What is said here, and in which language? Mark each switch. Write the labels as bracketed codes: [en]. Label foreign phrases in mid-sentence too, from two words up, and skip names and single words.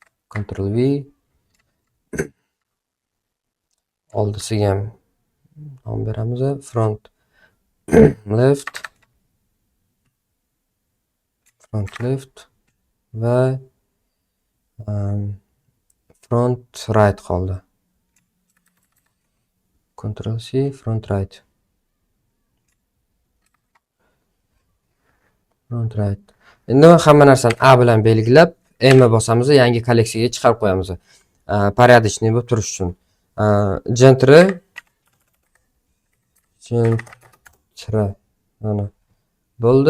[uz] Ctrl V. Oldisiga ham nom beramiz. [en] Front left [uz] va [en] front right [uz] qoldi. [en] Ctrl C, front right. [uz] Endi hamma narsani A bilan belgilab, M bosamiz, yangi kolleksiyaga chiqarib qo'yamiz. Порядочный bo'lib turish uchun. Gentre mana bo'ldi.